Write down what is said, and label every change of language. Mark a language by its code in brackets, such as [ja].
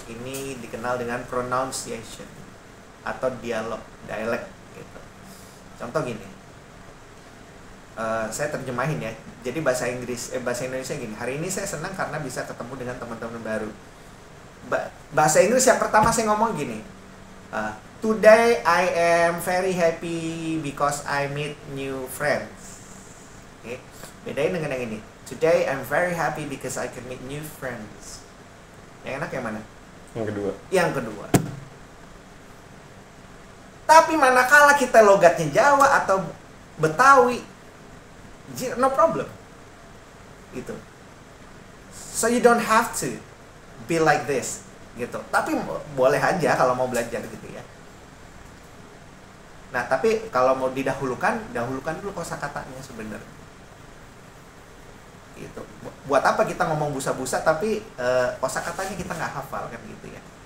[id] Ini dikenal dengan pronunciation atau dialek gitu. Contoh gini, saya terjemahin ya. Jadi bahasa Indonesia gini. Hari ini saya senang karena bisa ketemu dengan teman-teman baru. Bahasa Inggris yang pertama saya ngomong gini. [en] Today I am very happy because I meet new friends. [id] Oke. Bedain dengan yang ini. [en] Today I'm very happy because I can meet new friends. [id] Yang enak yang mana? Yang kedua. Yang kedua. Tapi manakala kita logatnya Jawa atau Betawi, [en] no problem. [id] Gitu. [en] So you don't have to be like this, gitu. [id] Tapi boleh aja kalau mau belajar gitu ya. Nah, tapi kalau mau didahulukan dulu kosakatanya sebenarnya. Gitu. Buat apa kita ngomong busa-busa tapi kosakatanya kita nggak hafal kan gitu ya.